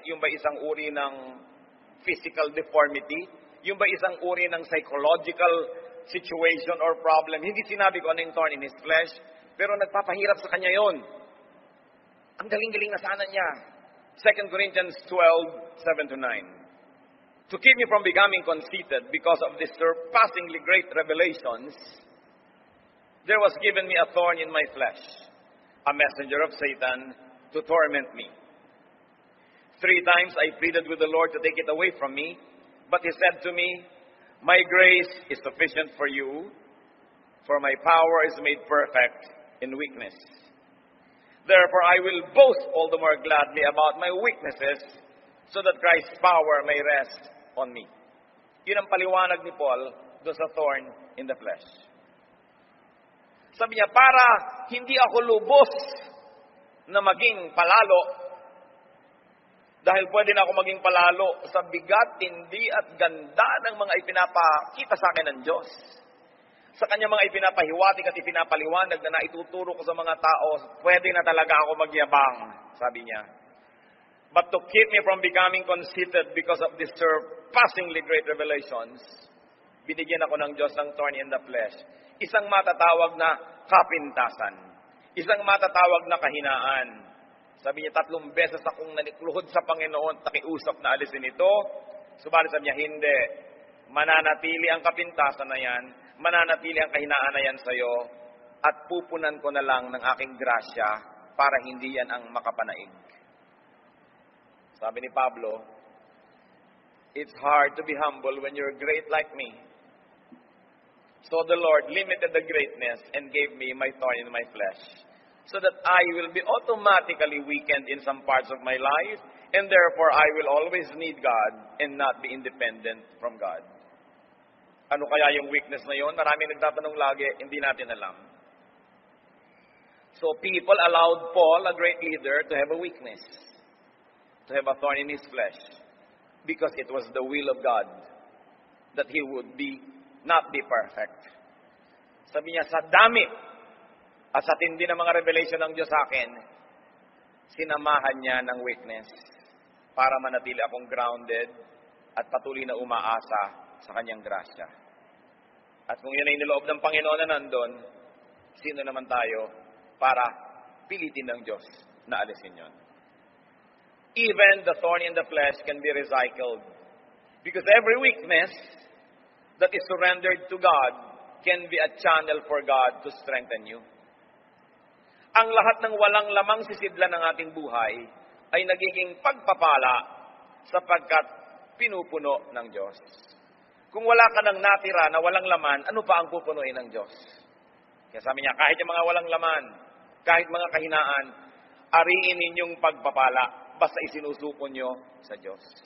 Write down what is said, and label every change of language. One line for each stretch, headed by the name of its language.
Filipino: Yung ba isang uri ng
English: physical deformity?
Filipino: Yung ba isang uri ng
English: psychological situation or problem?
Filipino: Hindi sinabi ko ano yung
English: thorn in his flesh,
Filipino: pero nagpapahirap sa kanya yon. Ang galing-galing na sana niya.
English: 2 Corinthians 12:7-9. To keep me from becoming conceited because of the surpassingly great revelations, there was given me a thorn in my flesh, a messenger of Satan to torment me. 3 times I pleaded with the Lord to take it away from me, but He said to me, my grace is sufficient for you, for my power is made perfect in weakness. Therefore I will boast all the more gladly about my weaknesses, so that Christ's power may rest on me.
Filipino: Yun ang paliwanag ni Paul doon sa thorn in the flesh. Sabi niya, para hindi ako lubos na maging palalo, dahil pwede na ako maging palalo sa bigat, tindi at ganda ng mga ipinapakita sa akin ng Diyos. Sa kanya mga ipinapahiwatig at ipinapaliwanag na naituturo ko sa mga tao, pwede na talaga ako magyabang, sabi niya.
English: But to keep me from becoming conceited because of these surpassingly great revelations,
Filipino: binigyan ako ng Diyos ng thorn in the flesh. Isang matatawag na kapintasan. Isang matatawag na kahinaan. Sabi niya, 3 beses akong nanikluhod sa Panginoon, takiusap na alisin ito. Subalit sabi niya, hindi. Mananatili ang kapintasan na yan, mananatili ang kahinaan na yan sa'yo, at pupunan ko na lang ng aking grasya para hindi yan ang makapanaig. Sabi ni Pablo,
English: it's hard to be humble when you're great like me. So the Lord limited the greatness and gave me my thorn in my flesh, so that I will be automatically weakened in some parts of my life, and therefore I will always need God and not be independent from God.
Filipino: Ano kaya yung weakness na yun? Maraming nagtatanong lagi, hindi natin alam.
English: So people allowed Paul, a great leader, to have a weakness, to have a thorn in his flesh, because it was the will of God that he would not be perfect.
Filipino: Sabi niya, sa dami at sa tindi ng mga revelation ng Diyos sa akin, sinamahan niya ng weakness para manatili akong grounded at patuloy na umaasa sa kanyang grasya. At kung yun ay niloob ng Panginoon na nandun, sino naman tayo para pilitin ng Diyos na alisin yun?
English: Even the thorn in the flesh can be recycled, because every weakness that is surrendered to God can be a channel for God to strengthen you.
Filipino: Ang lahat ng walang lamang sisidlan ng ating buhay ay nagiging pagpapala sapagkat pinupuno ng Diyos. Kung wala ka nang natira na walang laman, ano pa ang pupunuin ng Diyos? Kaya sabi niya, kahit yung mga walang laman, kahit mga kahinaan, ariin ninyong pagpapala, basta isinusuko nyo sa Diyos.